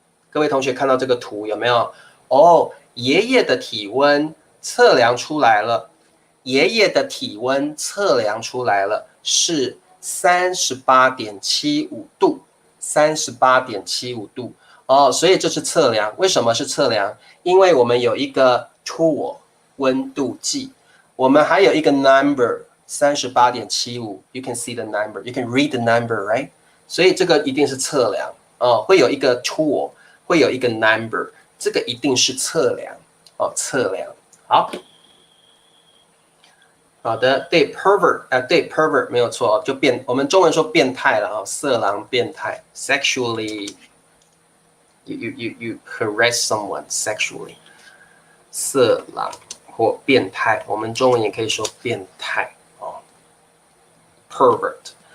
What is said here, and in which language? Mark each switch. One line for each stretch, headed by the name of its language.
Chinese: 各位同学看到这个图有没有？爷爷的体温测量出来了，爷爷的体温测量出来了是38.75度，38.75度所以这是测量。为什么是测量？因为我们有一个 tool 温度计，我们还有一个 number 38.75 ，
English: you can see the number, you can read the number, right？
Chinese: 所以这个一定是测量会有一个 tool， 会有一个 number， 这个一定是测量测量。好的，对 pervert 对 pervert 没有错我们中文说变态了色狼变态 ，
English: sexually you harass someone sexually，
Chinese: 色狼或变态，我们中文也可以说变态pervert。